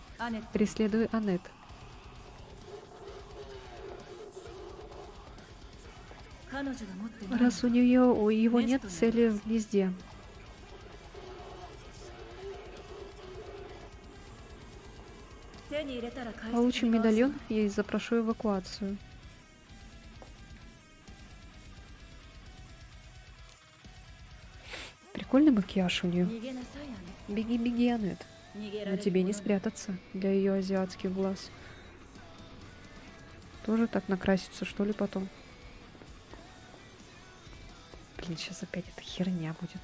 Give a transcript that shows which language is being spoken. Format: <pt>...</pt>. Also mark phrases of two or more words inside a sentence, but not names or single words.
<ja>アネット</ja> <ru>Преследую Аннет.</ru> <ja>彼女が持ってない</ja> <ru>Раз у его нет цели в гнезде.</ru> <ja>手に入れたら返して</ja> <ru>Получим</ru> <ja>きます</ja> <ru>медальон и запрошу эвакуацию. Прикольный макияж у нее.</ru> <ja>逃げなさいアネ</ja> <ru>Беги, беги, Аннет.</ru> <ja>逃げら</ja> <ru>Но</ru> <ja>れる</ja> <ru>тебе не</ru> <ja>もの</ja> <ru>спрятаться для ее азиатских глаз. Тоже так накраситься, что ли, потом? Блин, сейчас опять эта херня будет.</ru>